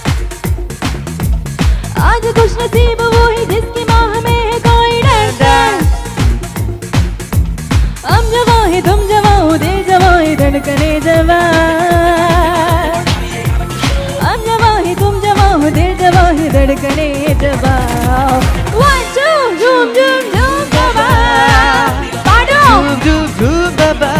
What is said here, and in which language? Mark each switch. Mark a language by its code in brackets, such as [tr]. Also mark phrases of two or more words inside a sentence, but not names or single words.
[hi] आज खुश नसीब वो है जिसकी माह में है कोई डांस डांस। हम जवां है तुम जवां हो, दिल जवां है धड़कने जवां। हम जवां है तुम जवां हो, दिल जवां है धड़कने जवां। [en] One two [hi] झूम झूम झूम बाबा, पाडो झूम झूम बाबा,